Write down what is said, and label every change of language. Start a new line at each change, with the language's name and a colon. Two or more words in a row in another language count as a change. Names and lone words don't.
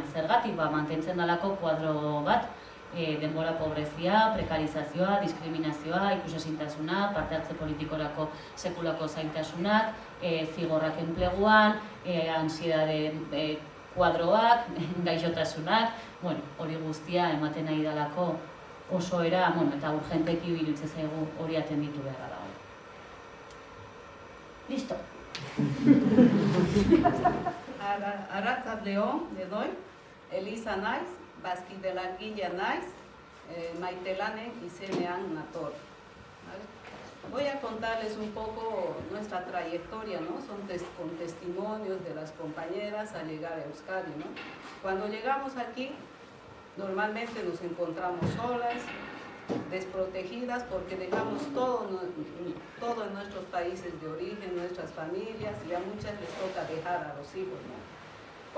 Basque: Zergatik, mantentzen dalako kuadro bat, denbora pobrezia, prekarizazioa, diskriminazioa, ikusezintasuna, parte hartze politikorako sekulako zaintasunak, zigorrak enpleguan, ansiedade kuadroak, gaixotasunak, hori guztia ematen nahi dalako oso era, eta urgenteki birutze zaigu hori atenditu beharra dago.
Spanish: Listo.
Basque: Arratzaldeon, dedoi, Elisa naiz, bazkide langilea naiz, Maite Lanen izenean nator.
Spanish: Voy a contarles un poco nuestra trayectoria, ¿no? Son con testimonios de las compañeras al llegar a Euskadi, ¿no? Cuando llegamos aquí, normalmente nos encontramos solas, desprotegidas, porque dejamos todo en nuestros países de origen, nuestras familias, y a muchas les toca dejar a los hijos, ¿no?